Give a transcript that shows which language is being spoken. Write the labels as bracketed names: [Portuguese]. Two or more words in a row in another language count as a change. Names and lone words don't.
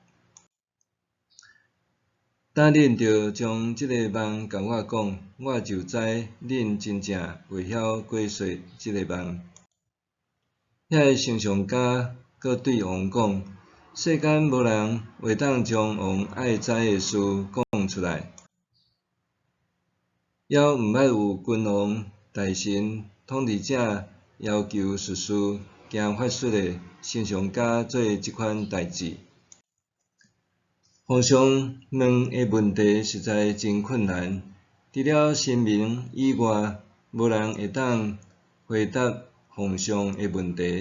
[Min Nan Chinese] 等恁着将即个梦甲我讲，我就知恁真正会晓解说即个梦。遐个丞相家搁对王讲：世间无人会当将王爱知的事讲出来。还毋捌有君王、大臣、统治者要求术士、行法术的丞相家做即款代志。皇上问的问题实在真困难，除了神明以外，无人会当回答皇上的问题。